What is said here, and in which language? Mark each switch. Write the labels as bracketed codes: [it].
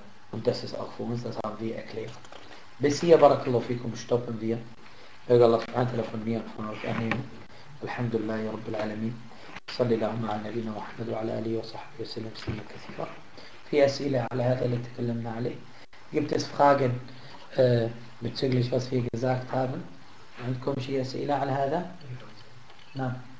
[de] Und das ist auch für uns, das haben wir erklärt. Bis hier, [ar] Barakallahu fikum, [de] stoppen wir. Möge Allah [ar] subhanahu wa ta'ala [de] von mir und von euch annehmen. [ar] Alhamdulillahi Rabbil Alameen. صلى الله على نبينا محمد وعلى آله وصحبه وسلم تسليما كثيرا. في أسئلة على هذا اللي تكلمنا عليه. [de] gibt es Fragen bezüglich was wir gesagt haben? [ar] عندكم شيء أسئلة على هذا؟ نعم.